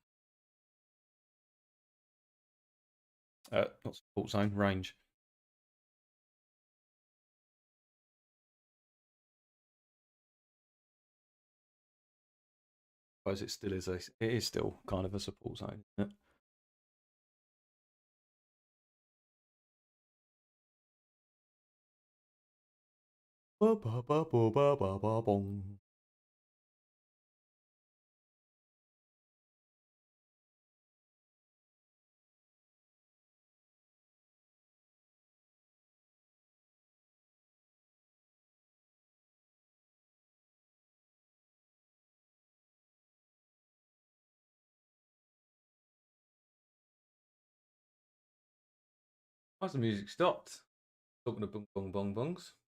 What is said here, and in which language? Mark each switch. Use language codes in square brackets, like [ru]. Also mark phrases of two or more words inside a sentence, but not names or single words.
[en] Not support zone, range. I suppose it still is it is still kind of a support zone, isn't it? Ba, ba, ba, ba, ba, ba, ba, bong. Why's the music stopped? Talking of bong bong bong bongs.